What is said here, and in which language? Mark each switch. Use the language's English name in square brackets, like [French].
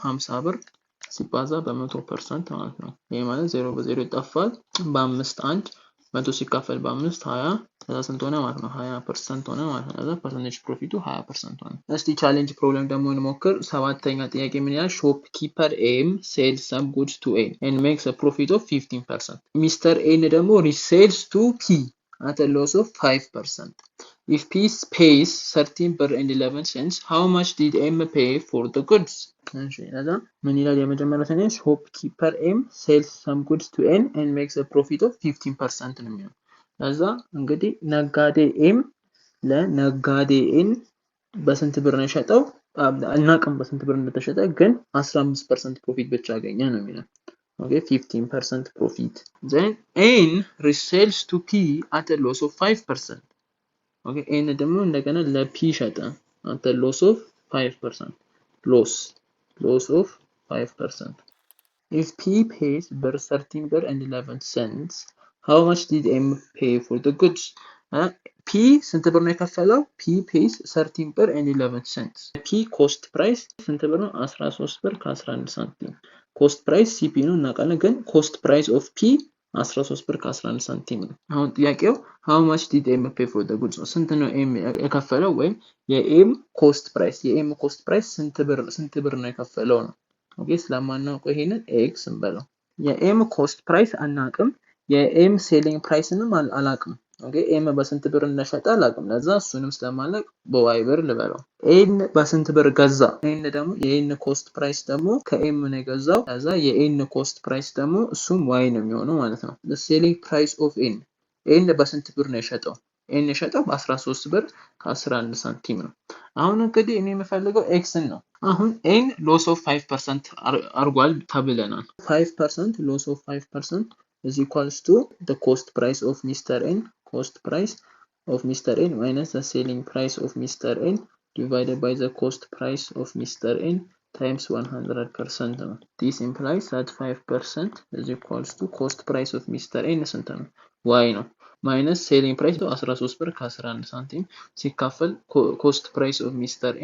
[Amharic] 50 ብር ሲባዛ በ100% ማለት ነው። ይሄ ማለት 0 በ0 ይጠፋል። በ5 1 100 ሲካፈል በ5 20 ከዛ ስንት ሆነ ማለት ነው? 20% ሆነ ማለት ነው። ከዛ ፐርሰንቴጅ ፕሮፊቱ 20% ሆነ። እስቲ ቻሌንጅ ፕሮብለም ደግሞ እንሞክር። ሰባተኛ ጥያቄ ምን ይላል? [English] ሾፕ ኪፐር ኤም ሴልስ some goods to A and makes a profit of 15%. ሚስተር ኤን ደግሞ ሪሴልስ to P at a loss of 5%. If P pays 13 ብር and 11 cents, how much did M pay for the goods? [Amharic] እሺ ለዛ ምን ይላል? የመጀመሪያው ሴንስ [English] ሾፕ ኪፐር ኤም ሴልስ some goods to N and makes a profit of 15% [Amharic] ነው የሚለው። ለዛ እንግዲህ ነጋዴ ኤም ለነጋዴ ኤን በስንት ብር ነው የሸጠው? አናውቅም በስንት ብር እንደተሸጠ፣ ግን 15% ፕሮፊት ብቻ አገኘ ነው የሚለው። ኦኬ 15% ፕሮፊት። [English] then N resells to P at a loss of 5%. [Amharic] ኦኬ N ደግሞ እንደገና ለፒ ሸጠ [English] at a loss of 5%. loss of 5%. if P pays ብር 13 ብር and 11 cents, how much did M pay for the goods? [Amharic] P ስንት ብር ነው የከፈለው? [English] P pays 13 ብር and 11 cents. [Amharic] P cost price ስንት ብር ነው? 13 ብር ከ11 ሳንቲም። ኮስት ፕራይስ CP ነው እናውቃለን፣ ግን ኮስት ፕራይስ ኦፍ P 13 ብር ከ11 ሳንቲም ነው። አሁን ጥያቄው [English] how much did M pay for the goods [Amharic] ነው። ስንት ነው M የከፈለው ወይም የኤም ኮስት ፕራይስ ስንት ብር ነው የከፈለው ነው። ኦኬ ስለማናውቀው ይሄንን ኤክስ እንበለው። የኤም ኮስት ፕራይስ አናውቅም፣ የኤም ሴሊንግ ፕራይስንም አላውቅም። ኦኬ ኤም በስንት ብር እንደሸጠ አላውቅም። ለዛ እሱንም ስለማላውቅ በዋይ ብር ልበለው። ኤን በስንት ብር ገዛ? ኤን ደግሞ የኤን ኮስት ፕራይስ ደግሞ ከኤም ነው የገዛው። ለዛ የኤን ኮስት ፕራይስ ደግሞ እሱም ዋይ ነው የሚሆነው ማለት ነው። [English] the selling price of [Amharic] ኤን በስንት ብር ነው የሸጠው? ኤን የሸጠው በ13 ብር ከ11 ሳንቲም ነው። አሁን እንግዲህ እኔ የምፈልገው ኤክስን ነው። አሁን ኤን ሎስ ኦፍ 5% አርጓል ተብለናል። 5% ሎስ ኦፍ 5% [English] is equals to the cost price of Mr. N, cost price of Mr. N minus the selling price of Mr. N divided by the cost price of Mr. N times 100% ነው። This implies that 5% is equals to cost price of Mr. N ስንት ነው? Y ነው። minus selling price 13 ብር ከ11 ሳንቲም ሲካፈል cost price of Mr.